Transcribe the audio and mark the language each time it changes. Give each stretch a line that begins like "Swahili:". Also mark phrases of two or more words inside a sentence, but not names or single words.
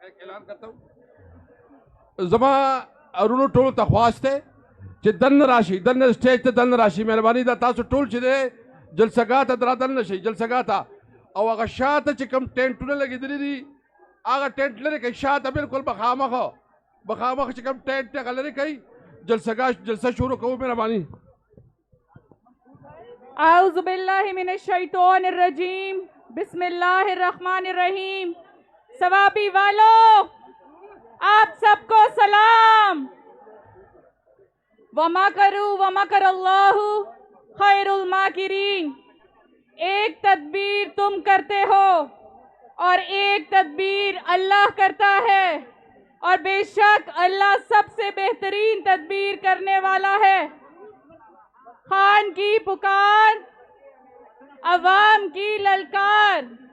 Urdu: اعلان کرتا ہوں
Pashto: زما ارونو ټول تخواسته چې دن راشي دن سټیج ته دن راشي مهرباني دا تاسو ټول چې جلسګاه ته درادل نشي جلسګاه ته او هغه شاته چې کوم ټینټونه لګېدلي دي هغه ټینټ لري کوي شاته بالکل بخامخ چې کوم ټینټ ته لري کوي جلسه شروع کوو مهرباني
Arabic: اعوذ باللہ من الشیطان الرجیم بسم اللہ الرحمن الرحیم
Urdu: ثوابی والو آپ سب کو سلام
Arabic: وَمَكَرُوا وَمَكَرَ اللَّهُ خَيْرُ الْمَاكِرِينَ
Urdu: ایک تدبیر تم کرتے ہو اور ایک تدبیر اللہ کرتا ہے اور بے شک اللہ سب سے بہترین تدبیر کرنے والا ہے خان کی پکار عوام کی للکار